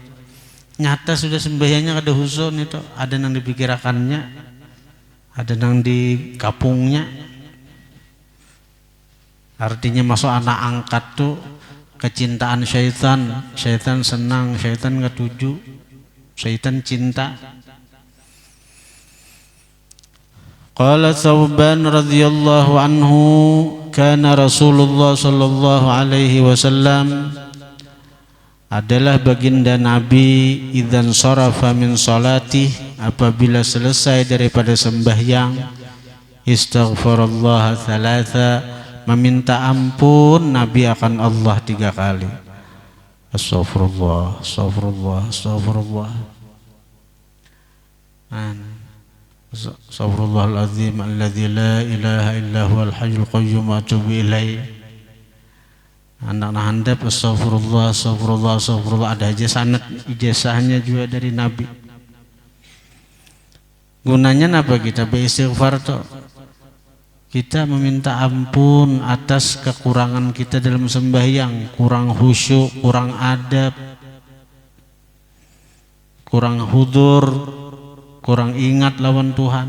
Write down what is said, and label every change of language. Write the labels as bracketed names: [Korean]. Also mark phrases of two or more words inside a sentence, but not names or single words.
[Banjar] Nyata sudah sembahyangnya kada husun itu, ada yang dipikirakannya, ada yang di kapungnya. Artinya masuk anak angkat tuh kecintaan syaitan, syaitan senang, syaitan ketuju, syaitan cinta. [Arabic] قال ثوبان رضي الله عنه كان رسول الله صلى الله عليه وسلم, [Banjar] adalah baginda Nabi, [Arabic] إذا انصرف من صلاته, [Banjar] apabila selesai daripada sembahyang, [Arabic] استغفر الله ثلاثا, [Banjar] meminta ampun Nabi akan Allah 3 kali. [Arabic] أستغفر الله أستغفر الله أستغفر الله. أستغفر الله العظيم الذي لا إله إلا هو الحي القيوم وأتوب إليه. [Banjar] Anak handap [Arabic] أستغفر الله أستغفر الله أستغفر الله. [Banjar] Ada aja sanad ijazahnya juga dari Nabi. Gunanya apa kita beristighfar tuh? Kita meminta ampun atas kekurangan kita dalam sembahyang, kurang khusyuk, kurang adab, kurang hudur, kurang ingat lawan Tuhan.